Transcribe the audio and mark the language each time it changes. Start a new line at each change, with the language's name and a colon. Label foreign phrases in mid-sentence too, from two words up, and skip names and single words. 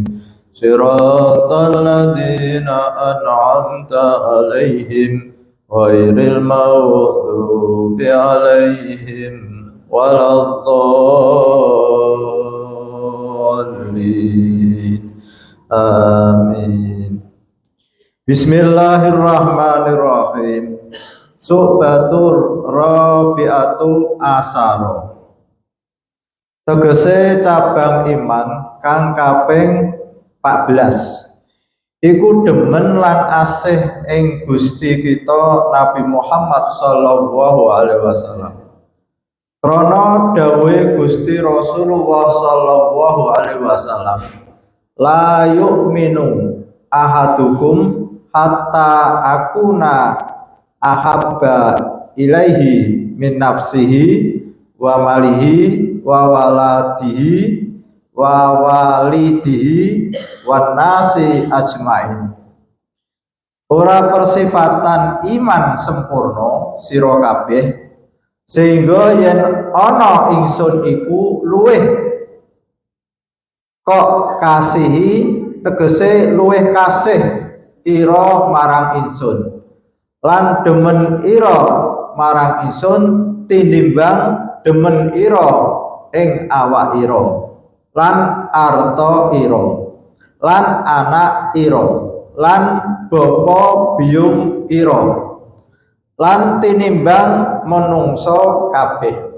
Arabic: صراط الذين أنعمت عليهم غير المغضوب عليهم ولا الضالين. Amin. بسم الله الرحمن الرحيم. شعبة الرابعة عشرة.
Javanese: Tegese cabang iman kang kaping 14. Iku demen lan asih ing Gusti kita Nabi Muhammad
Arabic: صلى الله عليه وسلم.
Javanese: Krana dawuhe Gusti Rasulullah
Arabic: صلى الله عليه وسلم, لا يؤمن أحدكم حتى أكون أحب إليه من نفسه وماله وولده ووالده والناس أجمعين.
Javanese: Ora persifatan iman sempurna sira kabeh sehingga yen ana ingsun iku luweh kok kasihi, tegese luweh kasih ira marang ingsun lan demen ira marang ingsun tinimbang demen ira ing awak ira lan arta ira lan anak ira lan bapa biyung ira lan tinimbang menungso kabeh.